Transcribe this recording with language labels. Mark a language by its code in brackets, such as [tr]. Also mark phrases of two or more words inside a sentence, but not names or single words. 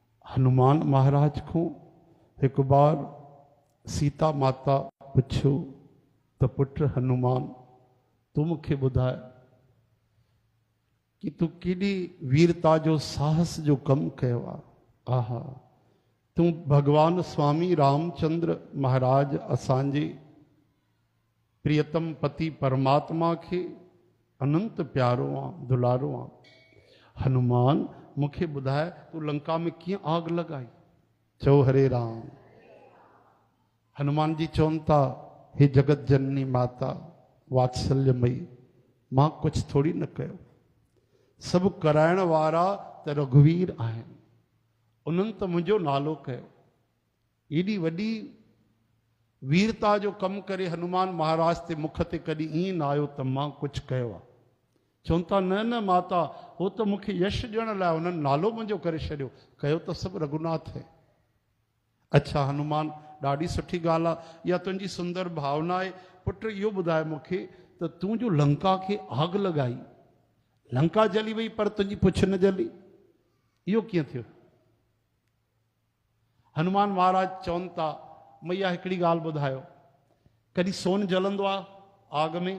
[sd] हनुमान महाराज को एक बार सीता माता पुछो तो पुत्र हनुमान तू मूंखे ॿुधाए कि तू केॾी वीरता जो साहस जो कम कयो आहे। आहा, तू भगवान स्वामी रामचंद्र महाराज असांजे प्रियतम पति परमात्मा के अनंत प्यारो आहे, दुलारो आहे। हनुमान मूंखे ॿुधाए तू लंका में कीअं आग लगाई। चओ हरे राम। हनुमान जी चवनि था, हे जगत जननी माता वात्सल्यमयी, मां कुछ थोड़ी न कयो, सब कराइण वारा त रघुवीर आहिनि, उन्हनि त मुंहिंजो नालो कयो। एॾी वॾी वीरता जो कमु करे हनुमान महाराज ते मुख ते कॾहिं ईअं न आयो त मां कुझु कयो आहे। चवनि था न न माता, हो त मूंखे यश ॾियण लाइ उन्हनि नालो मुंहिंजो करे छॾियो, कयो त सभु रघुनाथ है। अच्छा हनुमान, ॾाढी सुठी ॻाल्हि आहे, इहा तुंहिंजी सुंदर भावना आहे। पुट इहो ॿुधाए मूंखे त तूं जो लंका खे आग लॻाई, लंका जली वई पर तुंहिंजी पुछ न जली, इहो कीअं थियो? हनुमान महाराज चवनि था, मैया हिकिड़ी ॻाल्हि ॿुधायो, कॾहिं सोन जलंदो आहे आग में?